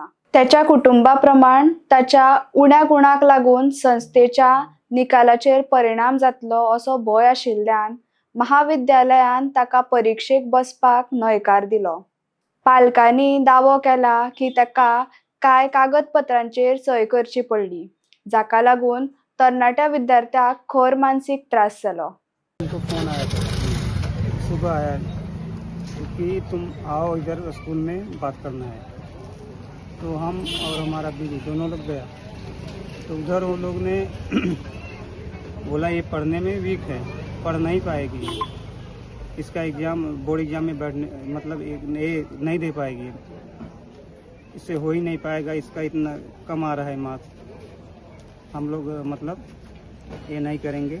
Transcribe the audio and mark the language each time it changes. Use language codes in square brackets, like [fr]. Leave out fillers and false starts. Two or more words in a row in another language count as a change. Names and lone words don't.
[kok] त्याच्या कुटुंबा प्रमाण ताच्या उण्या गुणाक लागून संस्थेच्या निकालाचेर परिणाम जातलो असो भंय आशिल्ल्यान महाविद्यालयान ताका परीक्षेक बसपाक न्हयकार दिलो। पालकांनी दावो केला की ताका कांय कागदपत्रांचेर सय करची पडली, जाका लागून तरणाट्या विद्यार्थ्याक खर मानसीक त्रास जालो। [hi] उनको फोन आया था, सुबह आया कि तुम आओ इधर स्कूल में बात करना है। तो हम और हमारा बीवी दोनों लोग गया। तो उधर वो लोग ने बोला ये पढ़ने में वीक है, पढ़ नहीं पाएगी, इसका एग्ज़ाम [en] board exam [hi] में बैठने मतलब नहीं दे पाएगी, इससे हो ही नहीं पाएगा, इसका इतना कम आ रहा है मार्क्स, हम लोग मतलब ये नहीं करेंगे।